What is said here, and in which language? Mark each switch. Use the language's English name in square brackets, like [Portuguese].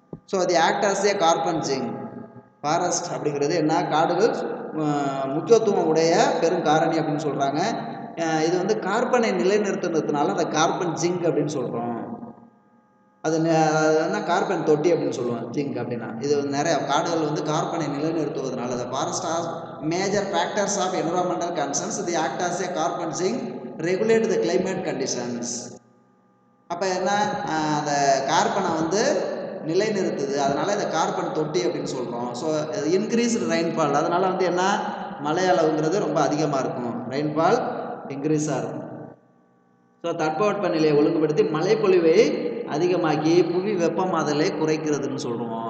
[English] So the act as a carbon sink. [Tamil] Forest அப்படிங்கிறது என்ன, காடுகள் முக்கியத்துவம் உடைய பெரும் காரணி அப்படின்னு சொல்கிறாங்க. இது வந்து கார்பனை நிலைநிறுத்துறதுனால அந்த கார்பன் ஜிங்க் அப்படின்னு சொல்கிறோம். அது என்ன, கார்பன் தொட்டி அப்படின்னு சொல்லுவோம், ஜிங்க் அப்படின்னா. இது நிறைய காடுகள் வந்து கார்பனை நிலைநிறுத்துவதனால [English] the forest are major factors of environmental concerns. They act as a carbon sink, regulate the climate conditions. [Tamil] அப்போ என்ன, அந்த கார்பனை வந்து நிலைநிறுத்துது, அதனால இந்த கார்பன் தொட்டி அப்படின்னு சொல்கிறோம். ஸோ இன்க்ரீஸ்டு ரெயின்ஃபால், அதனால வந்து என்ன, மழை அளவுங்கிறது ரொம்ப அதிகமாக இருக்கும். ரெயின்ஃபால் இன்க்ரீஸாக இருக்கும். ஸோ தட்பவெப்பநிலையை ஒழுங்குபடுத்தி மழைப்பொழிவை அதிகமாக்கி புவி வெப்பமாதலை குறைக்கிறதுன்னு சொல்லுவோம்.